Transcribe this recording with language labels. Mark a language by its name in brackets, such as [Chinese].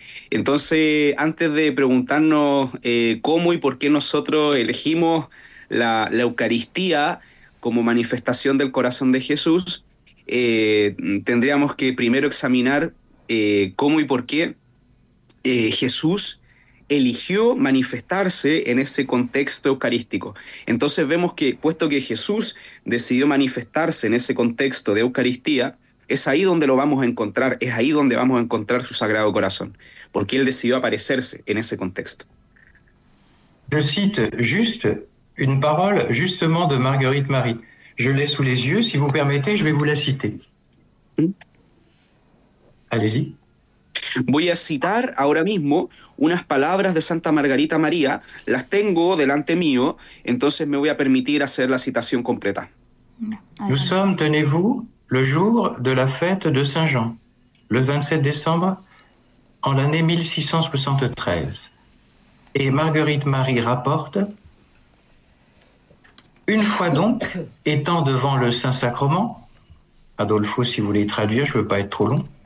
[Spanish] Entonces, antes de preguntarnos cómo y por qué nosotros elegimos la Eucaristía como manifestación del corazón de Jesús, tendríamos que primero examinar cómo y por qué Jesús eligió manifestarse en ese contexto eucarístico. Entonces vemos que, puesto que Jesús decidió manifestarse en ese contexto de Eucaristía, es ahí donde lo vamos a encontrar, es ahí donde vamos a encontrar su Sagrado Corazón, porque él decidió aparecerse en ese contexto. [French] Je cite juste une parole justement de Marguerite Marie. Je l'ai sous les yeux, si vous permettez, je vais vous la citer. Allez-y. [Spanish] Voy a citar ahora mismo unas palabras de Santa Margarita María. Las tengo delante mío, entonces me voy a permitir hacer la citación completa. [French] Nous sommes, tenez-vous, le jour de la fête de Saint-Jean, le 27 décembre, en l'année 1673. Et Marguerite Marie rapporte « Une fois donc, étant devant le Saint-Sacrement, Adolfo, si vous voulez traduire, je ne veux pas être trop long,